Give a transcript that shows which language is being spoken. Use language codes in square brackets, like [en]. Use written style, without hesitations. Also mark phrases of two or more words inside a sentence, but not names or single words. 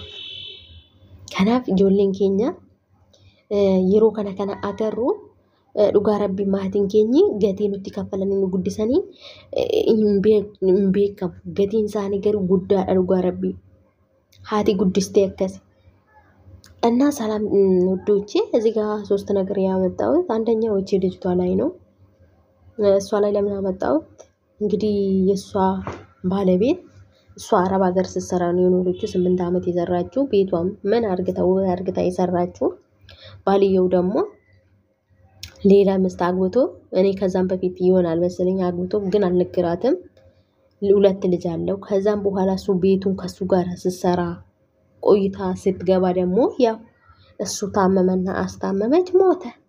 [om] Kanaaf ijoolleen keenya yeroo kana agarru. Dhugaa rabbii maatiin keenyi gatii nutti kaffalanii nu guddisanii hin beekamu. Gatiin isaanii garuu guddaadha dhugaa rabbii. Haati guddistee akkasi. [am] እና ሰላም ውዶቼ እዚህ ጋር ሶስት ነገር ያመጣሁት አንደኛው እቺ ልጅቷ ላይ ነው። እሷ ላይ ለምን አመጣሁት? እንግዲህ የሷ ባለቤት እሷ አረብ ሀገር ስትሰራ ነው የኖረችው 8 ዓመት የሰራችው ቤቷም ምን አርግታ የሰራችው ባልየው ደግሞ ሌላ ሚስት አግብቶ እኔ ከዛም በፊት ይሆናል መሰለኝ አግብቶ ግን አልነገራትም። ሁለት ልጅ አለው። ከዛም በኋላ እሱ ቤቱን ከሱ ጋር ስትሰራ ቆይታ ስትገባ ደግሞ ያው እሱ ታመመና አስታመመች፣ ሞተ